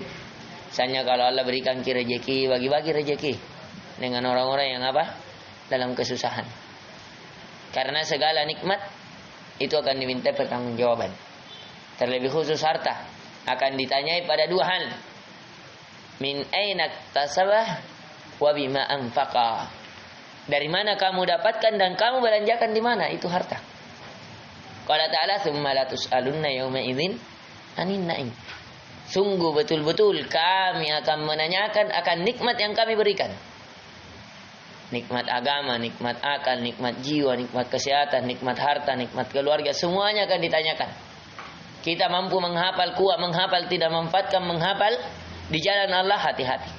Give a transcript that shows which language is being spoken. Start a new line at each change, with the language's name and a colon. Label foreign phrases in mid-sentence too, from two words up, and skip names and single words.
Indonesian: Misalnya kalau Allah berikan rezeki, bagi-bagi rezeki dengan orang-orang yang apa? Dalam kesusahan. Karena segala nikmat itu akan diminta pertanggungjawaban. Terlebih khusus harta akan ditanyai pada 2 hal.
Arabic: من أين اكتسبه وبما أنفقه.
Indonesian: Dari mana kamu dapatkan dan kamu belanjakan di mana itu harta.
Arabic: قال تعالى ثم لتسألن يومئذ عن النعيم.
Indonesian: Sungguh betul-betul kami akan menanyakan akan nikmat yang kami berikan. Nikmat agama, nikmat akal, nikmat jiwa, nikmat kesehatan, nikmat harta, nikmat keluarga, semuanya akan ditanyakan. Kita mampu menghafal, kuat menghafal, tidak memanfaatkan menghafal di jalan Allah, hati-hati.